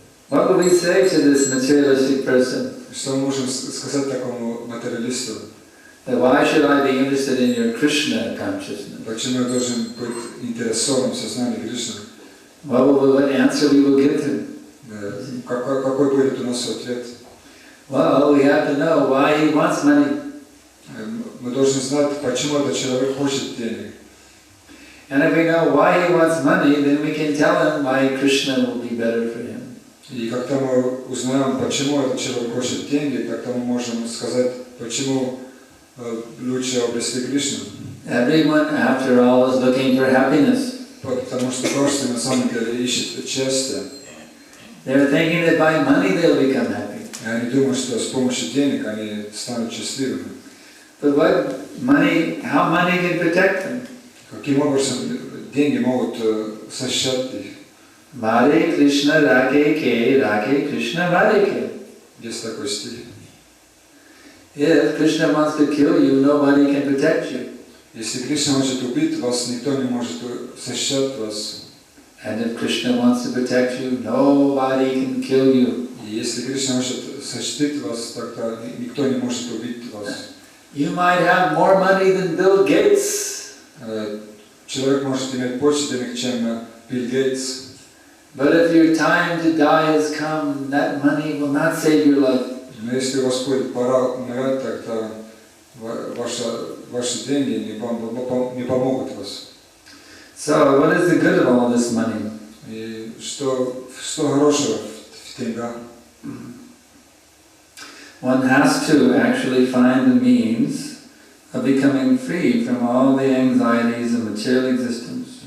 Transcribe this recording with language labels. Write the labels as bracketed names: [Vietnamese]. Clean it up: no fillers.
[English] What would we say to this materialistic person? [Russian] Что мы можем сказать такому материалисту? [English] That why should I be interested in your Krishna consciousness? [Russian] Почему я должен быть интересован в сознании Кришны? [English] What answer we will give him? [Russian] Какой будет у нас ответ? [English] Well, we have to know why he wants money. [Russian] Мы должны знать, почему этот человек хочет денег. [English] And if we know why he wants money, then we can tell him why Krishna will be better for him. [Russian] И когда мы узнаем, почему этот человек хочет деньги, тогда мы можем сказать, почему лучше обрести Кришну. [English] Everyone, after all, is looking for happiness. [Russian] Потому что каждый на самом деле ищет счастье. [English] They're thinking that by money they'll become happy. [Russian] И они думают, что с помощью денег они станут счастливыми. [English] But how money can protect them? [Russian] Каким образом деньги могут защищать их? Hare Krishna Rake Ke, Rake Krishna Hare Ke. Есть такой стих. [English] If Krishna wants to kill you, nobody can protect you. [Russian] Если Кришна хочет убить вас, никто не может защищать вас. [English] And if Krishna wants to protect you, nobody can kill you. [Russian] И если Кришна хочет защитить вас, тогда никто не может убить вас. [English] You might have more money than Bill Gates. [Russian] Человек может иметь больше денег, чем Билл Гейтс. [English] But if your time to die has come, that money will not save your life. [Russian] Но если у вас будет пора умирать, тогда ваши деньги не помогут вас. [English] So, what is the good of all this money? [Russian] И что хорошего в деньгах? [English] one has to actually find the means of becoming free from all the anxieties of material existence.